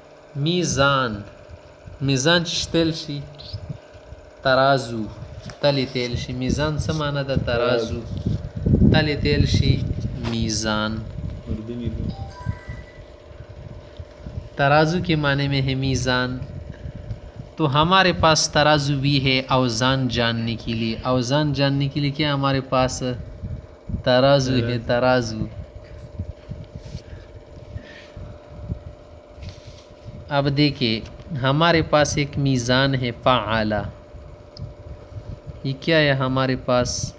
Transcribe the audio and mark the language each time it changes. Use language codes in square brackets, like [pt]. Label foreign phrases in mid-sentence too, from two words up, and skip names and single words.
[ps] میزان میزان چې تل شي ترازو تلی تیل شي میزان څه معنی ده ترازو تلی تیل شي میزان [ur] ترازو کے معنی میں ہے میزان تو ہمارے پاس ترازو بھی ہے اوزان جاننے کے لیے اوزان جاننے کے لیے کیا ہمارے پاس ترازو ہے ترازو اب دیکھیں ہمارے پاس ایک میزان ہے فعالہ یہ کیا ہے ہمارے پاس